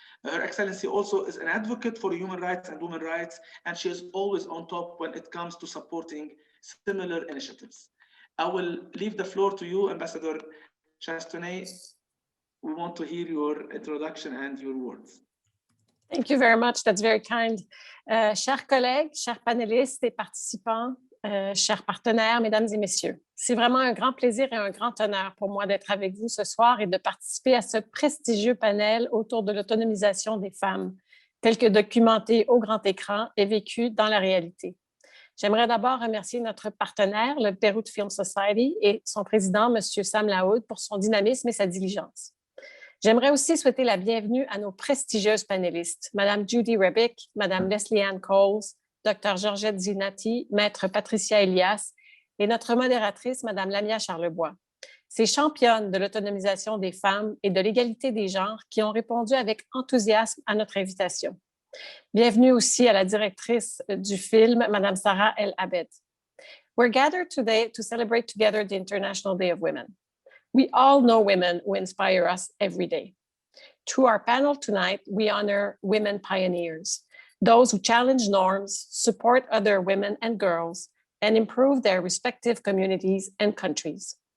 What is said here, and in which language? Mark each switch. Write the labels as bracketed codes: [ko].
[en] Her Excellency also is an advocate for human rights and women's rights, and she is always on top when it comes to supporting similar initiatives. I will leave the floor to you, Ambassador Chastenay. We want to hear your introduction and your words. Thank you very much. That's very kind. [fr] Chers collègues, chers panélistes et participants, chers partenaires, mesdames et messieurs, c'est vraiment un grand plaisir et un grand honneur pour moi d'être avec vous ce soir et de participer à ce prestigieux panel autour de l'autonomisation des femmes, tel que documenté au grand écran et vécu dans la réalité. J'aimerais d'abord remercier notre partenaire, le Beirut Film Society, et son président, M. Sam Laoud, pour son dynamisme et sa diligence. J'aimerais aussi souhaiter la bienvenue à nos prestigieuses panélistes, Mme Judy Rebic, Mme Leslie Ann Coles, Dr. Georgette Zinati, Maître Patricia Elias et notre modératrice, Mme Lamia Charlebois. Ces championnes de l'autonomisation des femmes et de l'égalité des genres qui ont répondu avec enthousiasme à notre invitation. Bienvenue aussi à la directrice du film, Mme Sarah El Abed. [en] We're gathered today to celebrate together the International Day of Women. We all know women who inspire us every day. Through our panel tonight, we honor women pioneers, those who challenge norms, support other women and girls, and improve their respective communities and countries.